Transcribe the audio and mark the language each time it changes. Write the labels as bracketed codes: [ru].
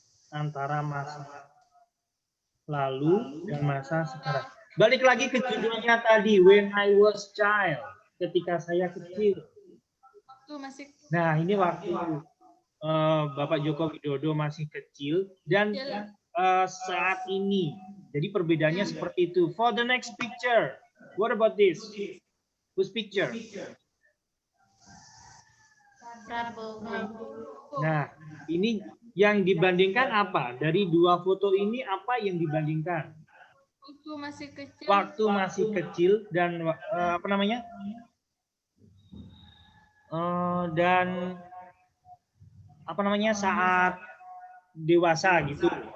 [id] Antara masa lalu dan masa sekarang. Balik lagi ke judulnya tadi, When I Was Child, ketika saya kecil. Nah, ini waktu Bapak Joko Widodo masih kecil dan saat ini. Jadi perbedaannya seperti itu. [en] For the next picture, what about this? Whose picture? [id] Prabowo. Nah, ini yang dibandingkan apa? Dari dua foto ini apa yang dibandingkan? Waktu masih kecil. Waktu masih kecil dan apa namanya? Dan apa namanya saat dewasa gitu.